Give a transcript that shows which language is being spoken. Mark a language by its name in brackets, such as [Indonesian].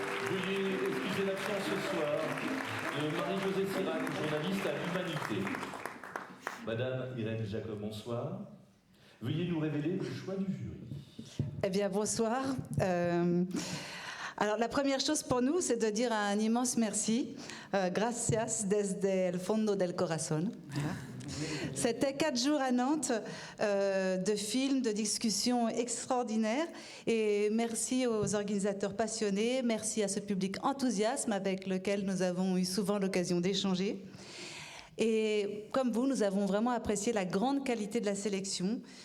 [French] Veuillez excuser l'absence ce soir de Marie-Josée Sirac, journaliste à l'Humanité. Madame Irène Jacob, bonsoir. Veuillez nous révéler le choix du jury. Eh bien, bonsoir. Alors, la première chose pour nous, c'est de dire un immense merci. [Spanish] Gracias desde el fondo del corazón. [French] Voilà. C'était 4 jours à Nantes de films, de discussions extraordinaires. Et merci aux organisateurs passionnés, merci à ce public enthousiasme avec lequel nous avons eu souvent l'occasion d'échanger. Et comme vous, nous avons vraiment apprécié la grande qualité de la sélection.